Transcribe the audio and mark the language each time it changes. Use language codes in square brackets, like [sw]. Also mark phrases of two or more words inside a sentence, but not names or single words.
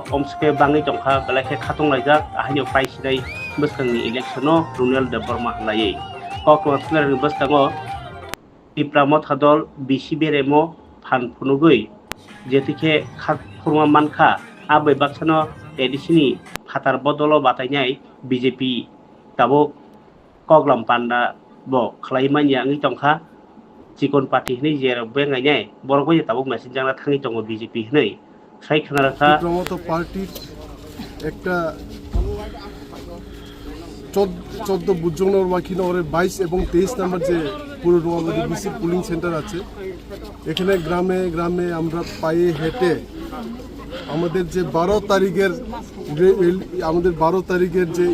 [trp] omske bangi tongkha galakhe khatung laijak hayo paisidai bwskangni electiono Ronial Deborma hlai kokotler bwskango Tipramo thadol BC Beremo phan phonogoi jetike khurma mankha abai baksano edisini phatar bodolo batainai BJP tabuk koglam panda bo khlaimani angi tongkha Chikon party hinei jero bengai nai borok bai tabuk message jangna thangi tongo BJP hinei sai khanarakha [bn] Tipramo party একটা 14 বুজংনগর ওয়াকিনগরের 22 এবং 23 নম্বর যে পুরো নোয়াগাঁও বিসি পুলিং সেন্টার আছে এখানে গ্রামে গ্রামে আমরা পায়ে হেঁটে আমাদের যে 12 তারিখের যে